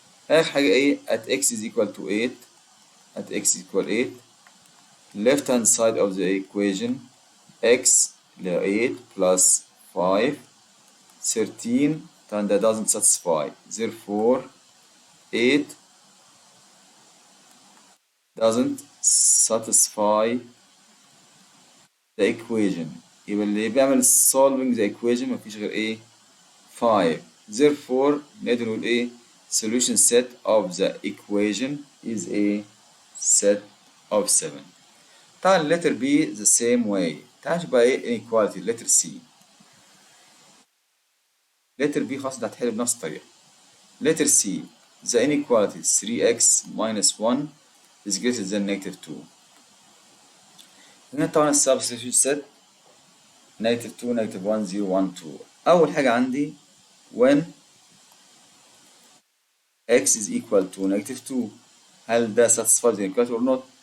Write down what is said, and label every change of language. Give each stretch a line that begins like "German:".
Arabic: آخر حاجة ايه
English: at x is equal to 8 at x is equal 8 left hand side of the equation x 8 plus 5 13 and that doesn't satisfy. Therefore 8 doesn't satisfy the equation.
Arabic: يبقى اللي بيعمل
English: solving the equation
Arabic: مفيش غير ايه 5.
English: Therefore
Arabic: نقدر نقول ايه
English: solution set of the equation is a set of 7.
Arabic: تعال
English: letter B the same way.
Arabic: تعال نشوف بقى ايه
English: inequality letter C.
Arabic: letter B خلاص انت هتحل بنفس الطريقة.
English: letter C the inequality 3x minus 1 is greater than negative 2.
Arabic: هنا طبعا
English: السبستيتيوت set negative 2 negative 1 0 1 2.
Arabic: أول حاجة عندي
English: when x is equal to negative 2
Arabic: هل ده
English: satisfies the inequality or not?